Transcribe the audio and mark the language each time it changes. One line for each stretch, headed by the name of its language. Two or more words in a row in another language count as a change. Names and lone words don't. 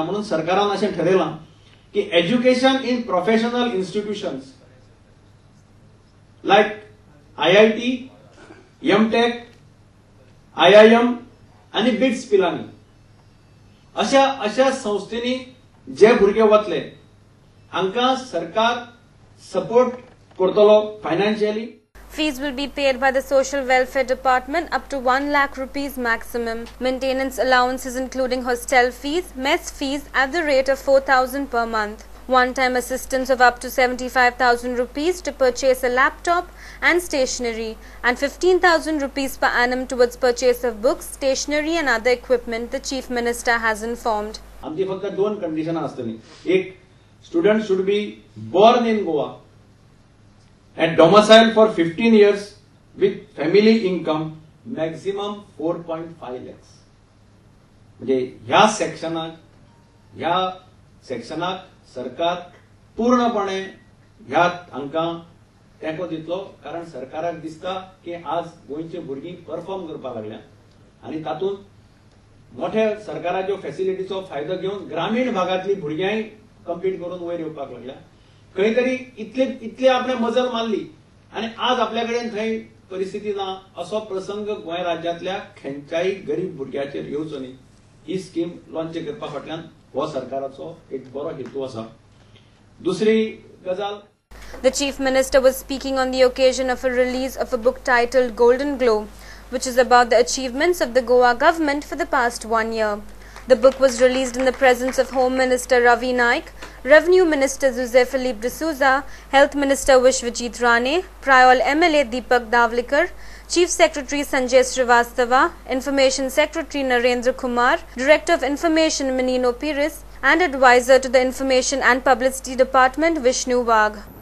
Konkani: म्हणून सरकारान अशें ठरयलां की
English: education in professional institutions like
Konkani: IIT, MTech, IIM आणि BITS Pilani अशा संस्थेनी जे भुरगे वतले हांकां सरकार सपोर्ट करतलो फायनान्शियली.
English: Fees will be paid by the Social Welfare Department up to 1 lakh rupees maximum. Maintenance allowances including hostel fees, mess fees at the rate of 4,000 per month. One-time assistance of up to 75,000 rupees to purchase a laptop and stationery, and 15,000 rupees per annum towards purchase of books, stationery and other equipment, the Chief Minister has informed.
Konkani: आमची फक्त 2 कंडिशनां आसतली. एक,
English: student should be born in Goa and domicile for 15 years with family income maximum 4.5 lakhs.
Konkani: म्हणजे ह्या सेक्शनाक सरकार पूर्णपणे ह्या हांकां तेंको दितलो, कारण सरकाराक दिसता की आज गोंयची भुरगीं परफॉर्म करपाक लागल्या आणि तातूंत मोठ्या सरकाराच्यो फॅसिलिटीचो फायदो घेवन ग्रामीण भागातली भुरग्यांय कम्पीट करून वयर येवपाक लागल्या. खंय तरी इतले आपणे मजल मारली आणि आज आपल्या कडेन थंय परिस्थिती ना, असो प्रसंग गोंय राज्यांतल्या खंयच्याय गरीब भुरग्याचेर येवचो न्ही. ही स्कीम लॉन्च करपा फाटल्यान हो सरकाराचो एक बरो हेतू आसा. दुसरी गजाल,
English: The Chief Minister was speaking on the occasion of a release of a book titled Golden Glow, which is about the achievements of the Goa government for the past 1 year. The book was released in the presence of Home Minister Ravi Naik, Revenue Minister Jose Felipe D'Souza, Health Minister Vishwajit Rane, Prayol MLA Deepak Davlikar, Chief Secretary Sanjay Srivastava, Information Secretary Narendra Kumar, Director of Information Menino Pires, and Advisor to the Information and Publicity Department Vishnu Wagh.